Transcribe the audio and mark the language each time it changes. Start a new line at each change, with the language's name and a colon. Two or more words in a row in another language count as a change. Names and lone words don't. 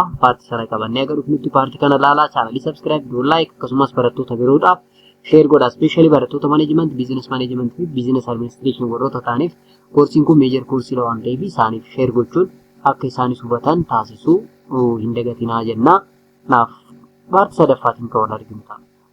Oromo: Paartii sana qabannee agarruuf nuti paartii kana ilaalaa, chaanalii subscribe, like akkasumas barattoota biroodhaaf share godha. Especially barattoota management,
English: business management
Oromo: fi
English: business administration
Oromo: warroota ta'aniif koorsiin kun major koorsii waan ta'eef isaaniif share gochuun akka isaanis hubatan taasisuu hin dagatinaa jenna. Naaf paartii sadaffaatiin kan wal arginu ta'a.